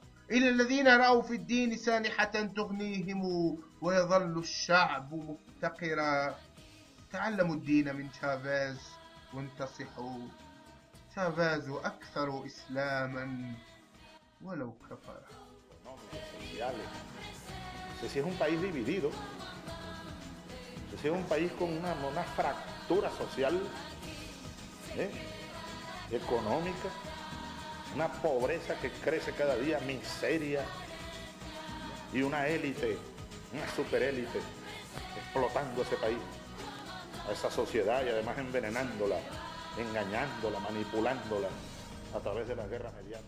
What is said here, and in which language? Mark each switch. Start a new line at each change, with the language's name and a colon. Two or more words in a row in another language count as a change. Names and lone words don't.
Arabic: إلى الذين رأوا في الدين سانحة تغنيهم ويظل الشعب مفتقرا. تعلموا الدين من شافاز وانتصحوا. شافاز أكثر إسلاما ولو كفر.
Spanish: Sociales. Entonces, si es un país dividido, si es un país con una fractura social, económica, una pobreza que crece cada día, miseria y una élite, una superélite explotando ese país, a esa sociedad y además envenenándola, engañándola, manipulándola a través de las guerras mediáticas.